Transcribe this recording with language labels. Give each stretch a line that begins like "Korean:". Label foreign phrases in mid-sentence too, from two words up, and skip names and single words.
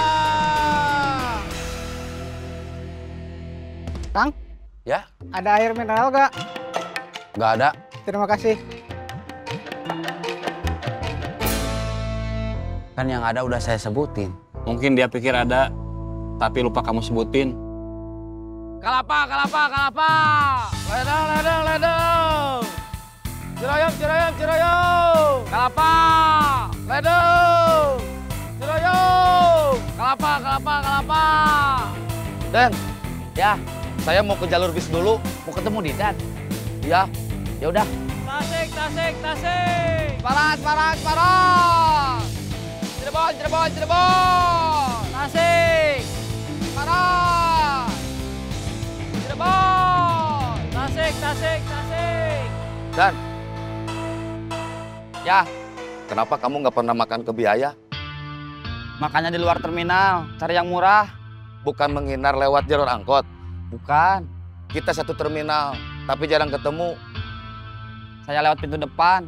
Indonesian: Kang? Ya? Ada air mineral gak? Nggak ada. Terima kasih. Kan yang ada udah saya sebutin. Mungkin dia pikir ada, tapi lupa kamu sebutin. Kelapa, kelapa, kelapa. Ledang, ledang, ledang. Ciroyom, ciroyom, ciroyom. Kelapa, ledang. Ciroyom. Kelapa, kelapa, kelapa. Dan, ya, saya mau ke jalur bis dulu. Mau ketemu Didan. Ya, ya udah. Tasik, tasik, tasik. Paras, paras, paras. Cirebon, Cirebon, Cirebon. Tasik. Paras. Cirebon. Tasik, tasik, tasik. Dan, ya, kenapa kamu nggak pernah makan ke biaya? Makanya di luar terminal, cari yang murah. Bukan menghindar lewat jalur angkot. Bukan, Kita satu terminal, tapi jarang ketemu. saya lewat pintu depan.